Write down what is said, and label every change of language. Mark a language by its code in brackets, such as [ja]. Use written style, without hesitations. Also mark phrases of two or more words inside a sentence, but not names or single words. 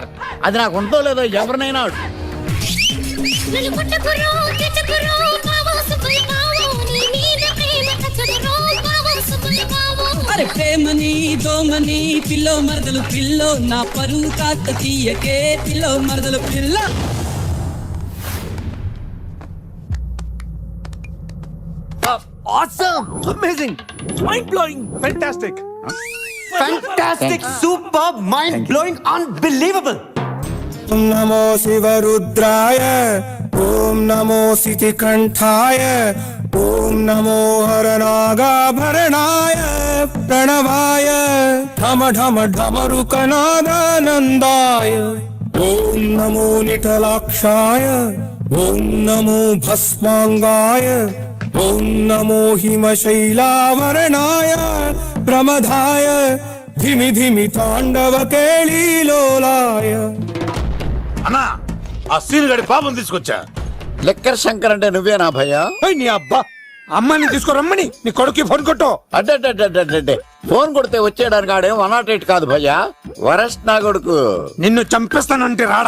[te] అది నాకు ఉందో లేదో ఎవరినైనా ప్రేమని దోమని పిల్లో మరదలు పిల్లో నా పరువు కాత తీయకే పిల్లో మరదలు పిల్ల. [en] Awesome! Amazing! Mind-blowing! Fantastic! Fantastic! Superb! Mind-blowing! Unbelievable! [sa] ॐ नमो शिवरुद्राय ॐ नमो शितिकण्ठाय ॐ नमो हरनागाभरणाय प्रणवाय धम धम डमरुकानन्दाय ॐ नमो निटलाक्षाय ॐ नमो भस्माङ्गाय ॐ नमो हिमशैलवर्णाय प्रमथाय धिमि धिमि ताण्डव केलिलोलाय. [te] అన్నా ఆ సీన్ గడి పాపం తీసుకొచ్చా. లెక్కర్ శంకర్ అంటే నువ్వేనా భయ్యా? నీ అబ్బా అమ్మని తీసుకురమ్మని నీ కొడుకు ఫోన్ కొట్టు. అడ్డే ఫోన్ కొడితే వచ్చేయడానికి ఆడే 108 కాదు భయ్యా, వరస్ట్ నా కొడుకు. నిన్ను చంపేస్తానంటే రాడా?